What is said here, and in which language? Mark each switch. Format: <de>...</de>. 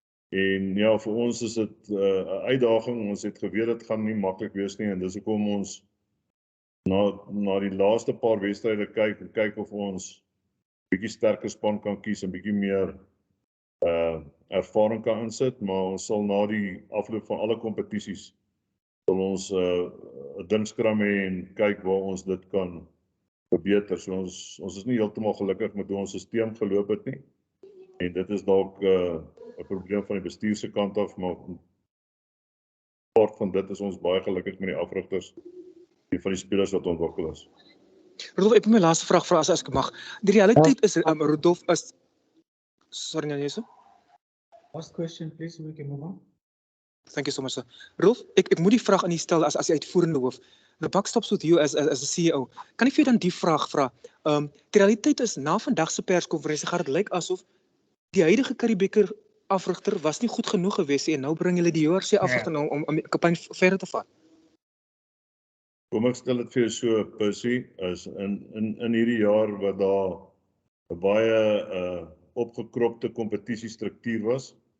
<af>En ja, vir ons is dit 'n uitdaging. Ons het geweet dit gaan nie maklik wees nie en dis hoekom ons na die laaste paar wedstryde kyk of ons bietjie sterker span kan kies en bietjie meer ervaring kan insit, maar ons sal na die afloop van alle kompetisies sal ons 'n dingskram hê en kyk waar ons dit kan verbeter. So ons is nie heeltemal gelukkig met hoe ons stelsel geloop het nie. En dit is dalk 'n probleem van die bestuur se kant af, maar part van dit is ons baie gelukkig met die afrigters en van die spelers wat ontwikkel is. Rudolf, ek moet my laaste vraag vra as ek mag. Die realiteit is Rudolf is sorry nou Jesus.</af> <en>Last question please, we can move on. Thank you so much sir.</en> <af>Rudolf, ek moet die vraag aan u stel as die uitvoerende hoof.</af> <en>The buck stops with you as a CEO.</en> <af>Kan ek vir jou dan die vraag vra? Die realiteit is na vandag se perskonferensie gaan dit lyk asof die huidige Karibeker afrigter was nie goed genoeg gewees nie en nou bring hulle die JRC afrigter om die kampanje verder te vat. Kom ek stel dit vir jou so, Percy, is in hierdie jaar wat daar 'n baie opgekropte kompetisiestruktuur was.</af>